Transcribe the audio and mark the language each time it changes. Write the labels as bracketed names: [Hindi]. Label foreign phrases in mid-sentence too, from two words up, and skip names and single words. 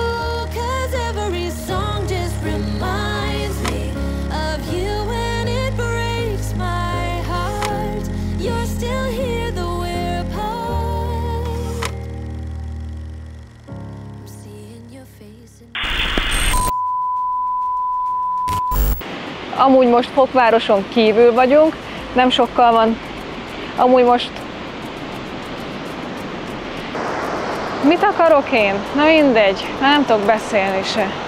[English] 'Cause every song just reminds me of you and it breaks my heart. You're still here though we're apart. I'm seeing your face in [Hungarian] Amúgy most Fokvároson kívül vagyunk, nem sokkal van. Amúgy most... Mit akarok én? Na mindegy, nem tudok beszélni se.